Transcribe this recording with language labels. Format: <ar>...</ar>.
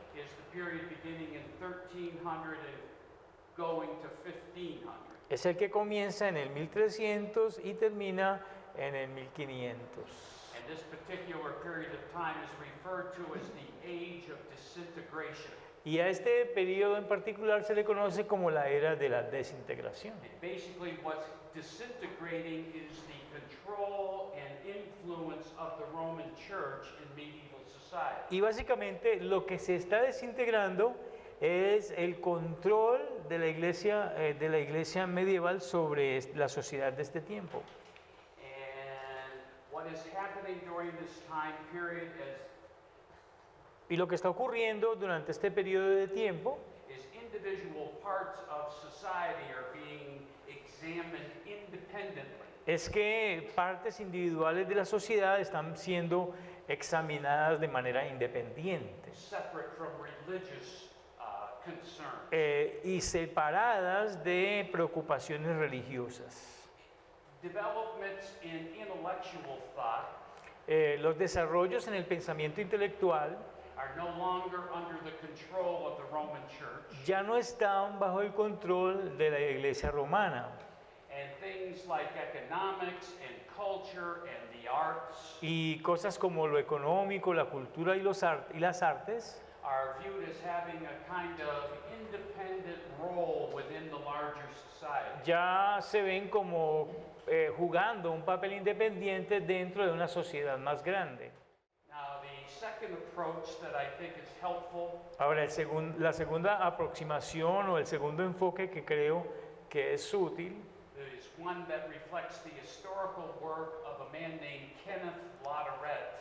<en>is the period beginning in 1300 and going to 1500.</en> <es>es el que comienza en el 1300 y termina en el 1500.</es> <en>And this particular period of time is referred to as the age of disintegration.</en> <es>Y a este periodo en particular se le conoce como la era de la desintegración.</es> <en>And basically what's disintegrating is the control and influence of the Roman Church in medieval society.</en> <es>Y básicamente lo que se está desintegrando es el control de la iglesia medieval sobre la sociedad de este tiempo.</es> <en>And what is happening during this time period</en> <es>Y lo que está ocurriendo durante este periodo de tiempo</es> <en>is individual parts of society are being examined independently.</en> <es>es que partes individuales de la sociedad están siendo examinadas de manera independiente</es> <en>separate from religious concerns.</en> <es>y separadas de preocupaciones religiosas.</es> <en>Developments in intellectual thought</en> <es>Los desarrollos en el pensamiento intelectual</es> <en>are no longer under the control of the Roman Church,</en> <es>ya no están bajo el control de la Iglesia romana.</es> <en>and things like economics and culture and the arts</en> <es>Y cosas como lo económico, la cultura y las artes</es> <en>are viewed as having a kind of independent role within the larger society.</en> <es>ya se ven como jugando un papel independiente dentro de una sociedad más grande.</es> <en>Now, the second approach that I think is helpful</en> <es>Ahora, la segunda aproximación o el segundo enfoque que creo que es útil</es> <en>is one that reflects the historical work of a man named Kenneth Latourette.</en>